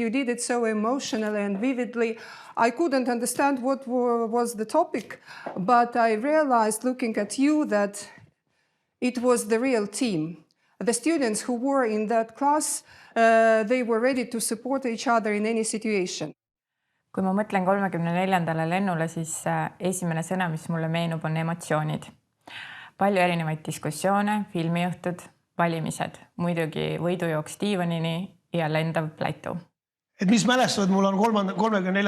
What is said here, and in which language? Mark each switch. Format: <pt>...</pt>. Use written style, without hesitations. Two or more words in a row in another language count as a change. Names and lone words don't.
<en>You did it so emotionally and vividly. I couldn't understand what was the topic, but I realized looking at you that it was the real team. The students who were in that class, they were ready to support each other in any situation.</en> <et>Kui ma mõtlen 34. lennule, siis esimene sõna, mis mulle meenub, on emotsioonid. Palju erinevaid diskussioone, filmiõhtud, valimised, muidugi võidujooks diivanini ja lendav plätu. Et mis mälestused mul on 34.</et>